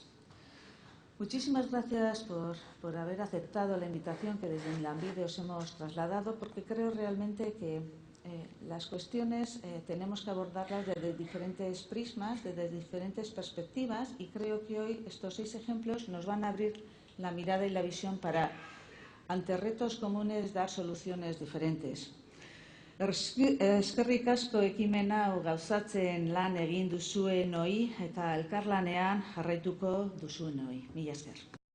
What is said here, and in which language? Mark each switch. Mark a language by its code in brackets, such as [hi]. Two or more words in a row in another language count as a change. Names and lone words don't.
[es] Muchísimas gracias por haber aceptado la invitación que desde Lanbide os hemos trasladado, porque creo realmente que las cuestiones tenemos que abordarlas desde diferentes prismas, desde diferentes perspectivas, y creo que hoy estos 6 ejemplos nos van a abrir la mirada y la visión para, ante retos comunes, dar soluciones diferentes. [eu] Eskerrik asko ekimen hau gauzatzen lan egin duzuenoi eta elkarlanean jarraituko duzuenoi. Mila esker.